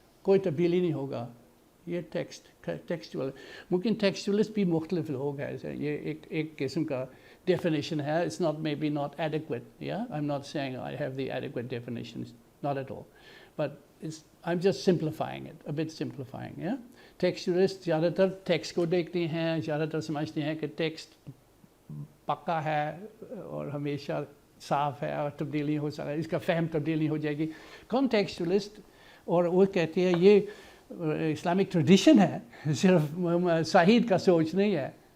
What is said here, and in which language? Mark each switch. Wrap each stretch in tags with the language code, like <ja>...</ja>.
<hi>कोई तब्दीली नहीं होगा, ये टेक्सचुअल, मुमकिन टेक्सचुअलिस्ट भी मुख्तलिफ लोग हैं, ये एक किस्म का definition है.</hi> <en>It's not maybe not adequate, yeah, I'm not saying I have the adequate definitions, not at all, but I'm just simplifying it, a bit simplifying, yeah.</en> <hi>Textualist ज़्यादातर टेक्स्ट को देखते हैं, ज़्यादातर समझते हैं कि टेक्स्ट पक्का है और हमेशा साफ है और तब्दीली हो सकता है, इसका फहम तब्दीली हो जाएगी. Contextualist और वो कहते हैं ये इस्लामिक ट्रेडिशन है, सिर्फ साहिद का सोच नहीं है.</hi>